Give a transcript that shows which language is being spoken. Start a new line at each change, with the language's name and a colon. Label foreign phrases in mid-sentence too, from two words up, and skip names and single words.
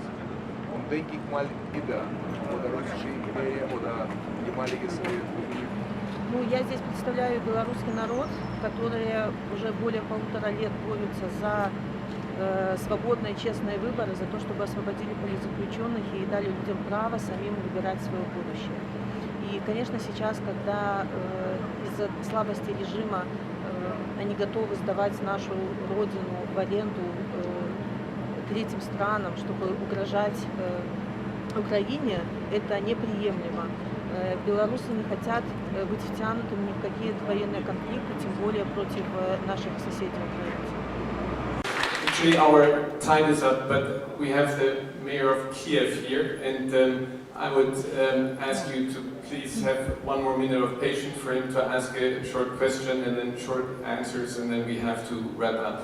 German: Und denke ich mal wieder, oder russische империя, oder ehemalige Sowjetunion.
Russian: Ну, я здесь представляю белорусский народ, которые уже более 1,5 лет борются за свободные, честные выборы, за то, чтобы освободили политзаключенных и дали людям право самим выбирать свое будущее. И, конечно, сейчас, когда из-за слабости режима они готовы сдавать нашу родину в аренду третьим странам, чтобы угрожать Украине, это неприемлемо. Белорусы не хотят быть втянутыми ни в какие военные конфликты, тем более против наших соседей украинцев.
English: Actually, our time is up, but we have the mayor of Kiev here, and I would ask you to please have one more minute of patience for him to ask a short question and then short answers, and then we have to wrap up.